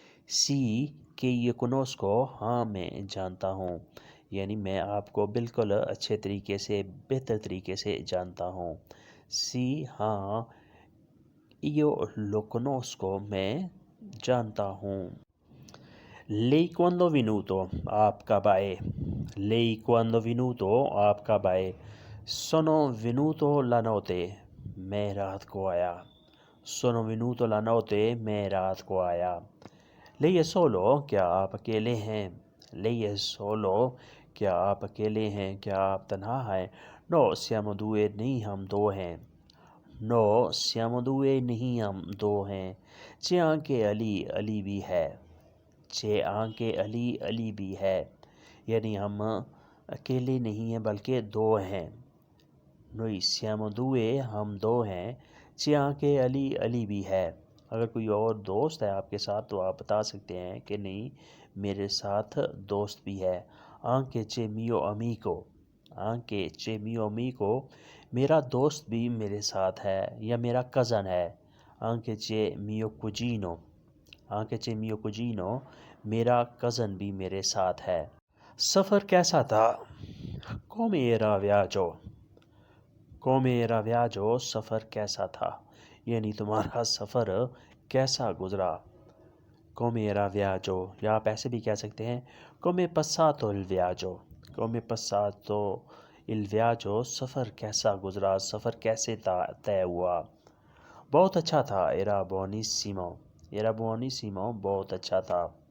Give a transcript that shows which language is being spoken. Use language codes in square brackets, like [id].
[it] Sì che io conosco, [hi] हाँ मैं जानता हूँ। यानी मैं आपको बिल्कुल अच्छे तरीके से, बेहतर तरीके से जानता हूँ। [it] Sì, [hi] हाँ। [it] Io lo conosco, [hi] मैं जानता हूँ। [it] Lei quando è venuto, [hi] आप कब आए। [it] Lei quando è venuto, आप कब आए। Sono venuto la notte, [hi] मैं रात को आया। [it] Sono venuto la notte, [hi] मैं रात को आया। [it] Lei è solo, [hi] क्या आप अकेले हैं। [it] Lei è solo, [hi] क्या आप अकेले हैं, क्या आप तन्हा हैं। [it] No, siamo due, [hi] नहीं हम दो हैं। No, siamo due, नहीं हम दो हैं। [it] C'è anche Ali, [hi] अली भी है। C'è anche Ali, अली भी है। यानी हम अकेले नहीं हैं बल्कि दो हैं। [it] Noi siamo due, [hi] हम दो हैं। [it] C'è anche Ali, [hi] अली भी है। अगर कोई और दोस्त है आपके साथ तो आप बता सकते हैं कि नहीं, मेरे साथ दोस्त भी है। [it] Anche c'è mio amico, [hi] anche c'è mio amico, मेरा दोस्त भी मेरे साथ है या मेरा कज़न है। [it] Anche c'è mio cugino, anche c'è mio cugino, [hi] मेरा कज़न भी मेरे साथ है। सफ़र कैसा था। [it] Come era viaggio, come era viaggio, [hi] सफ़र कैसा था। यानी तुम्हारा सफ़र कैसा गुज़रा। [it] Come era viaggio, [hi] या आप ऐसे भी कह सकते हैं [it] come è passato il viaggio, [hi] come è passato il viaggio, सफ़र कैसा गुज़रा, सफ़र कैसे तय हुआ। बहुत अच्छा था, [it] era buonissimo, [hi] era buonissimo, बहुत अच्छा था।